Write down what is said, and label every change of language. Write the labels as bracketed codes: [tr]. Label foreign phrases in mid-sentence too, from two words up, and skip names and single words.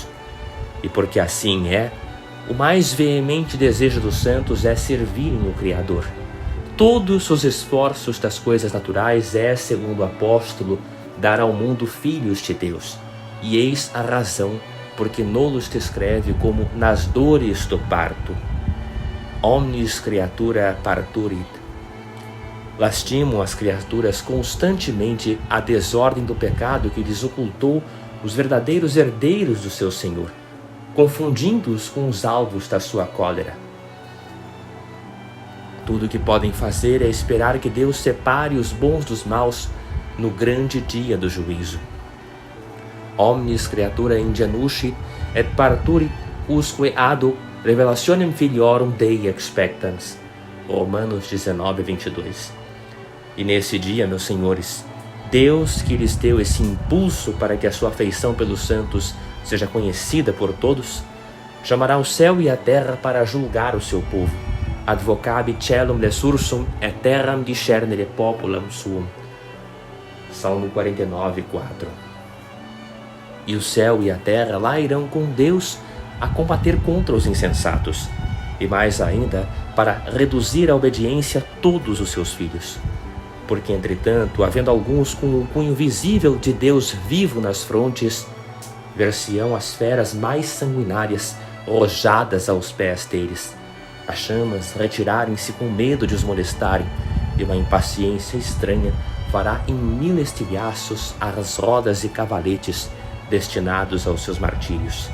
[pt] E porque assim é, o mais veemente desejo dos santos é servirem o Criador. Todos os esforços das coisas naturais é, segundo o apóstolo, dar ao mundo filhos de Deus. E eis a razão porque nolos descreve como nas dores do parto. [la] Omnis creatura parturit. [pt] Lastimam as criaturas constantemente a desordem do pecado que lhes ocultou os verdadeiros herdeiros do seu Senhor, confundindo-os com os alvos da sua cólera. Tudo o que podem fazer é esperar que Deus separe os bons dos maus no grande dia do juízo. [la] Omnis creatura ingenuit et parturit usque ado revelationem filiorum Dei expectans. [pt] Romanos 19, 22. E nesse dia, meus senhores, Deus que lhes deu esse impulso para que a sua afeição pelos santos seja conhecida por todos, chamará o céu e a terra para julgar o seu povo. [la] Advocabi celum resursum et terram discernere populam suum. [pt] Salmo 49, 4. E o céu e a terra lá irão com Deus a combater contra os insensatos, e mais ainda, para reduzir à obediência todos os seus filhos. Porque, entretanto, havendo alguns com o cunho visível de Deus vivo nas frontes, ver-se-ão as feras mais sanguinárias rojadas aos pés deles, as chamas retirarem-se com medo de os molestarem, e uma impaciência estranha fará em 1000 estilhaços as rodas e cavaletes destinados aos seus martírios.